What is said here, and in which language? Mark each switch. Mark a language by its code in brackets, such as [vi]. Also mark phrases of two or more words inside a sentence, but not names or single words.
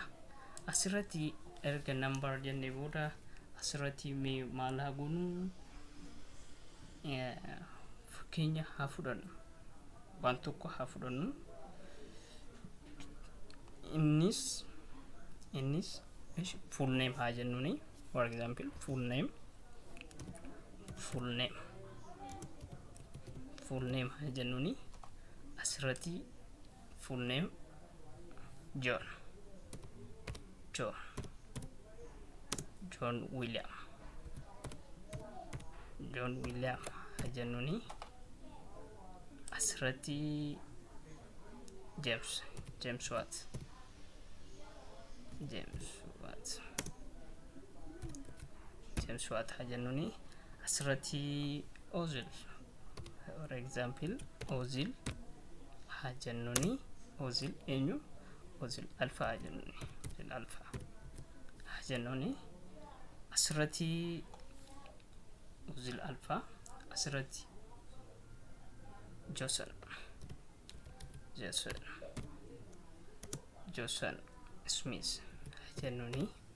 [om] Asirratti erga number jennee booda asirratti mee maal haa goonu? Fakkeenya haa fudhannu. Waan tokko haa fudhannu. Innis [en] full name [om] haa jennuuni. [en] For example, full name [om] haa jennuuni. Asirratti [en] full name [om] John William haa jennuuni. Asirratti James Watt haa jennuuni. Asirratti Ozil, [en] for example [om] Ozil haa jennuuni. Ozil eenyu? Ozil Alpha haa jennuuni. Asirratti Ozil Alpha. Asirratti Johnson Smith haa jennuuni.